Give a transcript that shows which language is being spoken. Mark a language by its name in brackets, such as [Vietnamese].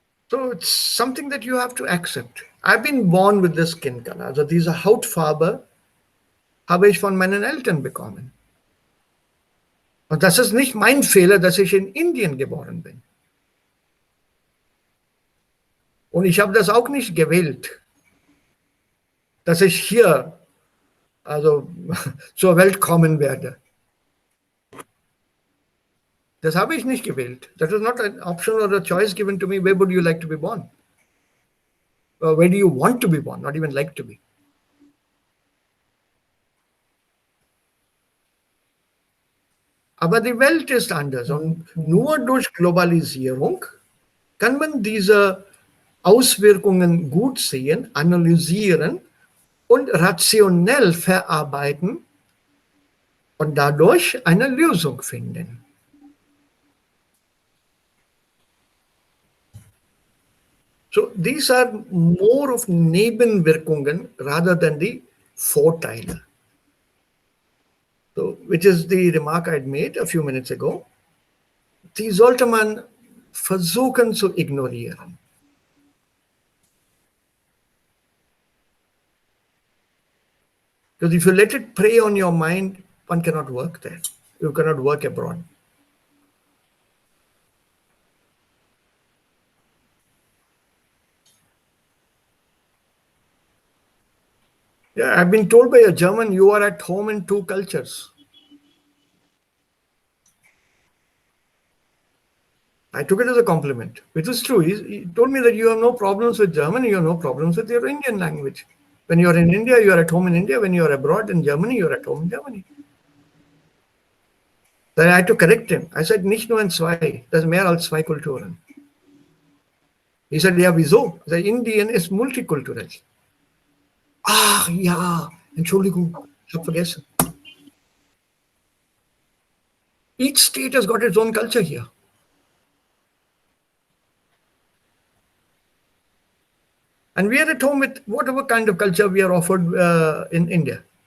[English] So it's something that you have to accept. I've been born with this skin color. [German] Also diese Hautfarbe habe ich von meinen Eltern bekommen. Und das ist nicht mein Fehler, dass ich in Indien geboren bin. Und ich habe das auch nicht gewählt, dass ich hier also zur Welt kommen werde. Das habe ich nicht gewählt. [English] That was not an option or a choice given to me. Where would you like to be born? Or where do you want to be born? Not even like to be. [German] Aber die Welt ist anders und nur durch Globalisierung kann man diese Auswirkungen gut sehen, analysieren und rationell verarbeiten und dadurch eine Lösung finden. [English] So these are more of Nebenwirkungen rather than the Vorteile. So, which is the remark I'd made a few minutes ago. [German] Die sollte man versuchen zu ignorieren. [English] Because if you let it prey on your mind, one cannot work there. You cannot work abroad. Yeah, I've been told by a German, you are at home in two cultures. I took it as a compliment, which is true. He told me that you have no problems with German, you have no problems with your Indian language. When you are in India, you are at home in India. When you are abroad in Germany, you are at home in Germany. Then I had to correct him. I said, [German] nicht nur in zwei, das ist mehr als zwei Kulturen. [English] He said, [German] ja, wieso? The Indian ist multikulturell. Ach ja, Entschuldigung, ich habe vergessen. [English] Each state has got its own culture here. And we are at home with whatever kind of culture we are offered in India.